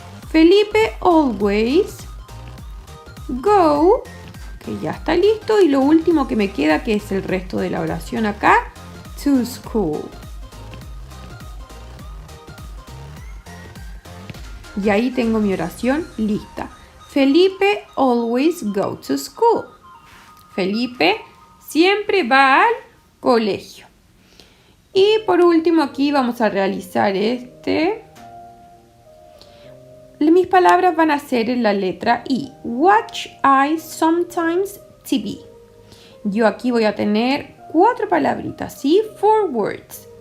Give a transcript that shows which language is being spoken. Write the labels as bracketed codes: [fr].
[es] Felipe [en] always go, [es] que ya está listo. Y lo último que me queda, que es el resto de la oración acá, [en] to school. [es] Y ahí tengo mi oración lista. [en] Felipe always go to school. [es] Felipe siempre va al colegio. Y por último aquí vamos a realizar mis palabras van a ser en la letra I. [en] Watch I sometimes TV. [es] Yo aquí voy a tener 4 palabritas, ¿sí? [en] 4 words.